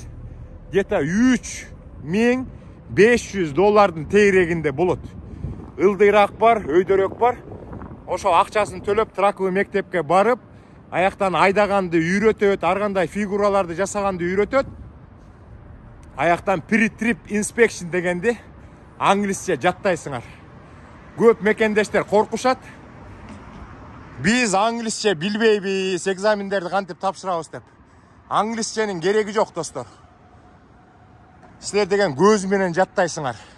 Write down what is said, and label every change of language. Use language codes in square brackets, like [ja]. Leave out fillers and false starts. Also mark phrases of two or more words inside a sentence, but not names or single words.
[ky] Где-то $3500 тегерегинде болот. Ылдыйраак бар, өйдөрөөк бар. Ошо акчасын төлөп тракыбы мектепке барып, аяктан айдаганды үйрөтөт, ар кандай фигураларды жасаганды үйрөтөт. Аяктан [en] pre-trip inspection [ky] дегенди англисче жаттайсыңар. Көп мекендештер коркушат. Биз англисче билбейбиз, экзамендерди кантип тапшырабыз деп. Англисченин кереги жок достор. Силер деген көз менен жаттайсыңар.